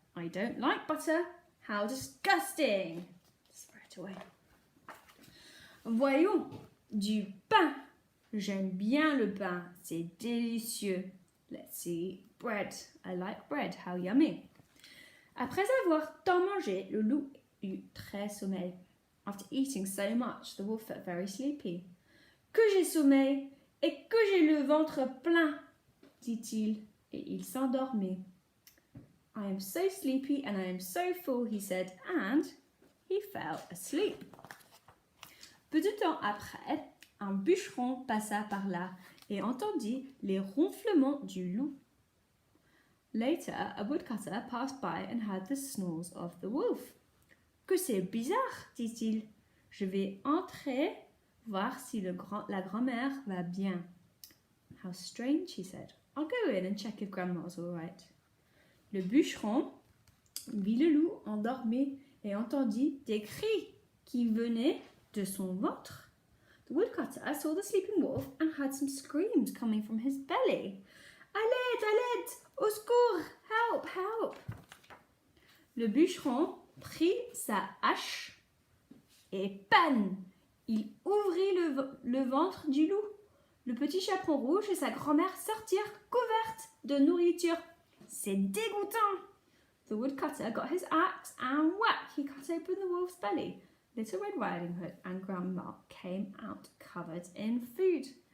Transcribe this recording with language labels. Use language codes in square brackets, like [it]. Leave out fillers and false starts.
[en] I don't like butter. How disgusting. Let's throw it away. [fr] Voyons, du pain. J'aime bien le pain, c'est délicieux. [en] Let's see. Bread. I like bread. How yummy. [fr] Après avoir tant mangé, le loup eut très sommeil. [en] After eating so much, the wolf felt very sleepy. [fr] Que j'ai sommeil et que j'ai le ventre plein, dit-il, et il s'endormait. [en] I am so sleepy and I am so full, he said, and he fell asleep. [fr] Peu de temps après, un bûcheron passa par là et entendit les ronflements du loup. [en] Later, a woodcutter passed by and heard the snores of the wolf. [fr] Que c'est bizarre, dit-il. Je vais entrer voir si la grand-mère va bien. [en] How strange, he said. I'll go in and check if grandma's all right. [fr] Le bûcheron vit le loup endormi et entendit des cris qui venaient de son ventre. [en] The woodcutter saw the sleeping wolf and heard some screams coming from his belly. [fr] À l'aide, au secours, [en] help, help. [fr] Le bûcheron prit sa hache et panne, il ouvrit le ventre du loup. Le petit chaperon rouge et sa grand-mère sortirent couvertes de nourriture. C'est dégoûtant. [en] The woodcutter got his axe and whack, he cut open the wolf's belly. Little Red Riding Hood and Grandma came out covered in food.